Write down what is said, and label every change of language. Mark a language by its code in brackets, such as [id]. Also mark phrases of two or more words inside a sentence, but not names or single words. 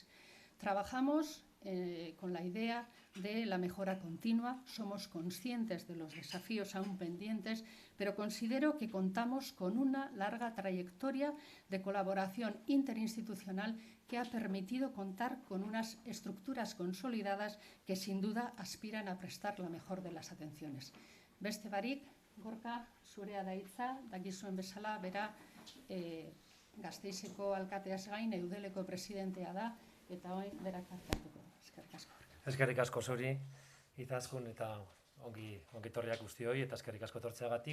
[es] Trabajamos con la idea de la mejora continua, somos conscientes de los desafíos aún pendientes, pero considero que contamos con una larga trayectoria de colaboración interinstitucional que ha permitido contar con unas estructuras consolidadas que sin duda aspiran a prestar la mejor de las atenciones. [eu] Beste barik, Gorka, zurea da hitza, dakizuen bezala, bera Gasteizeko alkateaz gain Eudeleko presidentea da, eta orain berak hartuko. Eskerrik asko. Eskerrik asko zuri, Izaskun, eta ongi etorriak guztioi, eta eskerrik asko etortzeagatik.